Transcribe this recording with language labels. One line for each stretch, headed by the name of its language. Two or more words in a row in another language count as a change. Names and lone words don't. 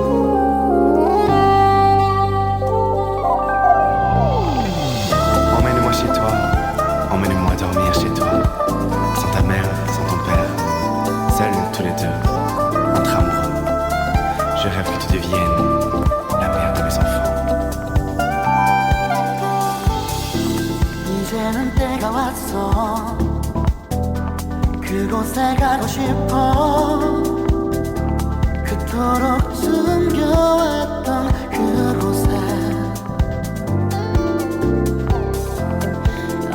French: Emmène-moi chez toi, emmène-moi dormir chez toi. Sans ta mère, sans ton père, seuls tous les deux, entre amoureux. Je rêve que tu deviennes la mère de mes enfants.
Korean: 이제는 때가 왔어. 그곳에 가고 싶어. 그토록 숨겨왔던 그곳에